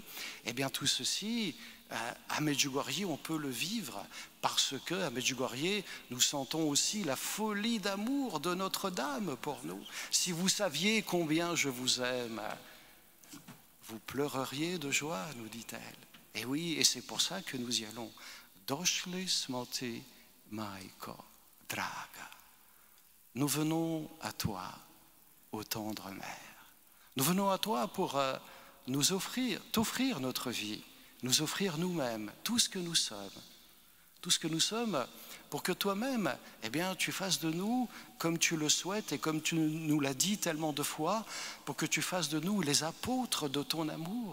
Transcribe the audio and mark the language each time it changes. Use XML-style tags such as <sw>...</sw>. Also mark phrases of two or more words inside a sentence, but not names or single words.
<fr>Eh bien tout ceci, à Medjugorje, on peut le vivre parce qu'à Medjugorje, nous sentons aussi la folie d'amour de Notre-Dame pour nous. Si vous saviez combien je vous aime, vous pleureriez de joie, nous dit-elle. Et oui, et c'est pour ça que nous y allons.</fr> <hr>Došli smo ti, majko draga.</hr> <fr>Nous venons à toi, ô tendre mère. Nous venons à toi pour nous offrir, t'offrir notre vie, nous offrir nous-mêmes, tout ce que nous sommes. Tout ce que nous sommes, pour que toi-même, eh bien, tu fasses de nous comme tu le souhaites et comme tu nous l'as dit tellement de fois, pour que tu fasses de nous les apôtres de ton amour.</fr>